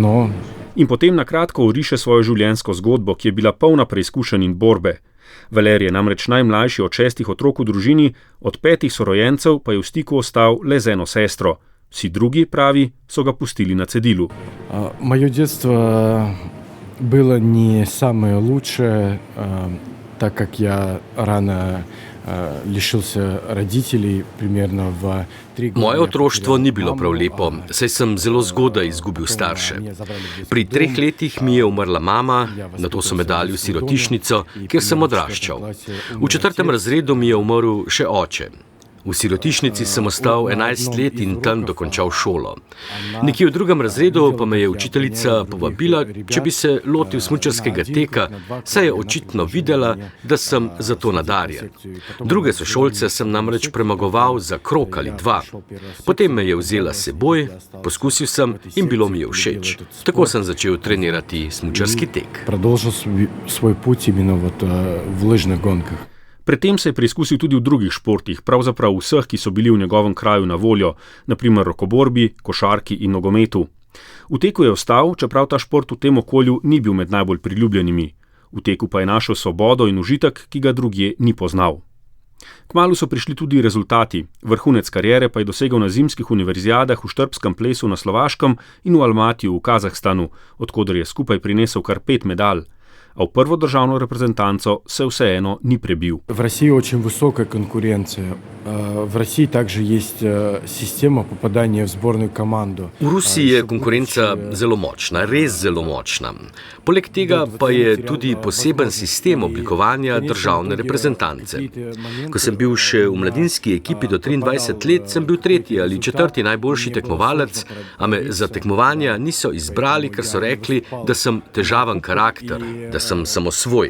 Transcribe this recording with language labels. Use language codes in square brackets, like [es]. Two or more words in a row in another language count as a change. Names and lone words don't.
[sl] In potem na kratko oriše svojo življenjsko zgodbo, ki je bila polna preizkušenj in borbe. Valerij je namreč najmlajši od 6 otrok v družini, od 5 sorojencev pa je v stiku ostal le z eno sestro. Vsi drugi, pravi, so ga pustili na cedilu. [ru] Moje детство было не самое лучшее, так как я рано лишился родителей примерно в 3 года. [sl] Moje otroštvo ni bilo prav lepo, saj sem zelo zgodaj izgubil starše. Pri 3 letih mi je umrla mama, nato so me dali v sirotišnico, kjer sem odraščal. V 4. razredu mi je umrl še oče. V sirotišnici sem ostal 11 let in tam dokončal šolo. Nekje v 2. razredu pa me je učiteljica povabila, če bi se lotil smučarskega teka, saj je očitno videla, da sem za to nadarjen. Druge sošolce sem namreč premagoval za krog ali 2. Potem me je vzela s seboj, poskusil sem in bilo mi je všeč. Tako sem začel trenirati smučarski tek. [ru] Продолжил свой путь именно в лыжных гонках. [sl] Predtem se je preizkusil tudi v drugih športih, pravzaprav vseh, ki so bili v njegovem kraju na voljo, naprimer rokoborbi, košarki in nogometu. V teku je ostal, čeprav ta šport v tem okolju ni bil med najbolj priljubljenimi. V teku pa je našel svobodo in užitek, ki ga drugje ni poznal. Kmalu so prišli tudi rezultati. Vrhunec kariere pa je dosegel na zimskih univerzijadah v štrbskem plesu na Slovaškem in v Almatiju v Kazahstanu, odkoder je skupaj prinesel kar 5 medalj. A v prvo državno reprezentanco se vseeno ni prebil. [ru] В России очень высокая конкуренция. В России также есть система попадания в сборную команду. [sl] V Rusiji je konkurenca zelo močna, res zelo močna. Poleg tega pa je tudi poseben sistem oblikovanja državne reprezentance. Ko sem bil še v mladinski ekipi do 23 let, sem bil 3. ali 4. najboljši tekmovalec, a me za tekmovanja niso izbrali, ker so rekli, da sem težaven karakter, da sem samosvoj.